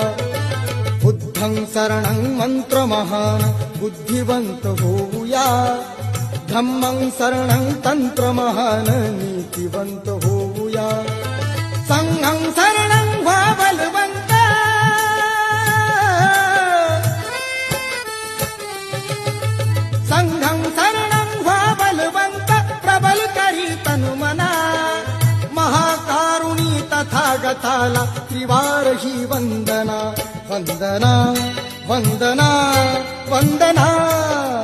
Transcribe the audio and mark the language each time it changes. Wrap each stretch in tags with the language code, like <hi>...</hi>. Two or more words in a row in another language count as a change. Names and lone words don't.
<pi>बुद्धं शरणं</pi> <mr>मंत्रमहान बुद्धिवंत होऊया,</mr> <pi>धम्मं शरणं</pi> <mr>तंत्रमहान नीतिवंत होऊया।</mr> <pi>संघं शरणं</pi> <mr>व्हा बलवंत,</mr> <pi>संघं शरणं</pi> <mr>व्हा बलवंत, प्रबल करी तनुमना। महाकारुणी तथागताला त्रिवार ही वंदना, वंदना वंदना वंदना।</mr>